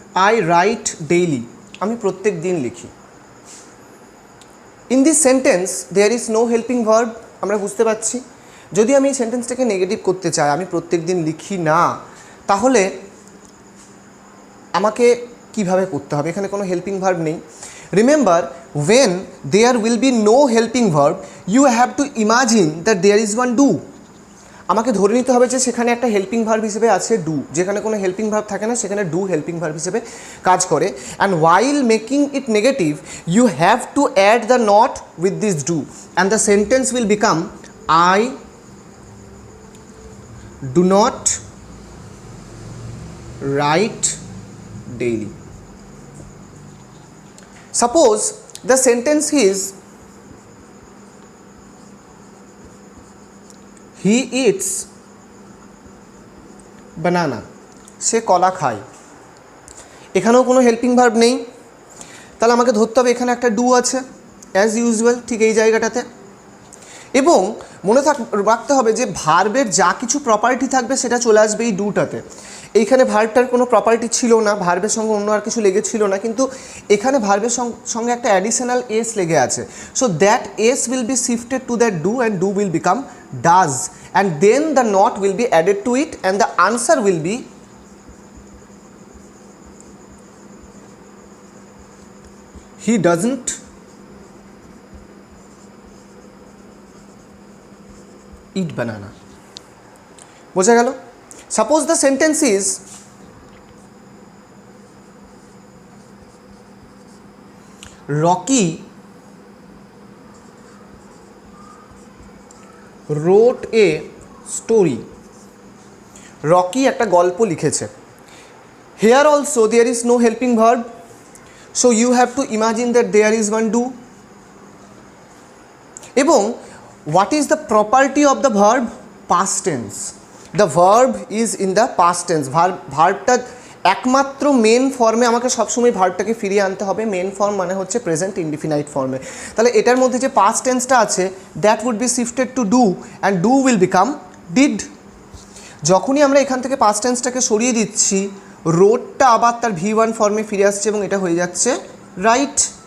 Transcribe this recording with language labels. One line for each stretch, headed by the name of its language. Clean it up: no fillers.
English: I write daily,
Bangla: আমি প্রত্যেক দিন লিখি।
English: In this sentence there is no helping verb.
Bangla: আমরা বুঝতে পারছি যদি আমি এই সেন্টেন্সটাকে নেগেটিভ করতে চাই, আমি প্রত্যেক দিন লিখি না, তাহলে আমাকে কিভাবে করতে হবে? এখানে কোনো হেল্পিং ভার্ব নেই।
English: Remember, when there will be no helping verb, you have to imagine that there is one do.
Bangla: আমাকে ধরে নিতে হবে যে সেখানে একটা হেল্পিং ভার্ব হিসেবে আছে ডু। যেখানে কোনো হেল্পিং ভার্ব থাকে না সেখানে ডু হেল্পিং ভার্ব হিসেবে কাজ করে।
English: And while making it negative, you have to add the not with this do, and the sentence will become I do not write daily. Suppose the sentence is he eats banana,
Bangla: সে কলা খায়। এখানেও কোনো helping verb নেই, তাহলে আমাকে ধরতে হবে এখানে একটা ডু আছে অ্যাজ ইউজুয়াল ঠিক এই জায়গাটাতে। এবং মনে রাখতে হবে যে ভার্বের যা কিছু প্রপার্টি থাকবে সেটা চলে আসবে এই ডুটাতে। এইখানে ভার্বটার কোনো প্রপার্টি ছিল না, ভার্বের সঙ্গে অন্য আর কিছু লেগেছিল না, কিন্তু এখানে ভার্বের সঙ্গে একটা অ্যাডিশনাল এস লেগে আছে।
English: So that S will be shifted to that do and do will become does, and then the not will be added to it and the answer will be he doesn't eat banana.
Bangla: বোঝা গেল?
English: Suppose the sentence is Rocky wrote a story.
Bangla: Rocky একটা গল্প লিখেছে।
English: Here also there is no helping verb, so you have to imagine that there is one do. এবং what is the property of the verb? Past tense. The verb is in the past tense.
Bangla: ভার্বটা একমাত্র main ফর্মে আমাকে সবসময় ভার্বটাকে ফিরিয়ে আনতে হবে। Main form মানে হচ্ছে প্রেজেন্ট ইনডিফিনাইট ফর্মে। তাহলে এটার মধ্যে যে পাস্ট টেন্সটা আছে
English: That would be shifted to do and do will become did.
Bangla: যখনই আমরা এখান থেকে পাস্ট টেন্সটাকে সরিয়ে দিচ্ছি, রোডটা আবার তার V1 ফর্মে ফিরে আসছে এবং এটা হয়ে যাচ্ছে রাইট।